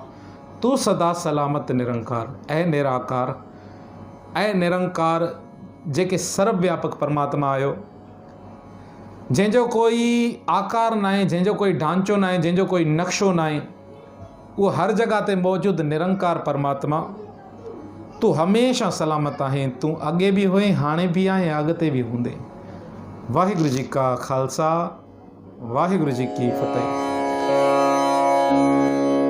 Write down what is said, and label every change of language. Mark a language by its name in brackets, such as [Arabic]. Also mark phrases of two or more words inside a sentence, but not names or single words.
[Sindhi] तू सदा सलामत निरंकार, ऐं निराकार, ऐं निरंकार जेके सर्वव्यापक परमात्मा आहियो, जंहिंजो कोई आकार न आहे, जंहिंजो कोई ढांचो न आहे, जंहिंजो कोई नक्शो न आहे, उहो हर जॻह ते मौजूदु निरंकार परमात्मा, तूं हमेशह सलामत आहीं। तूं अॻे बि हुए, हाणे बि आहे, अॻिते बि हूंदे। [Punjabi] ਵਾਹਿਗੁਰੂ ਜੀ ਕਾ ਖਾਲਸਾ, ਵਾਹਿਗੁਰੂ ਜੀ ਕੀ ਫਤਿਹ।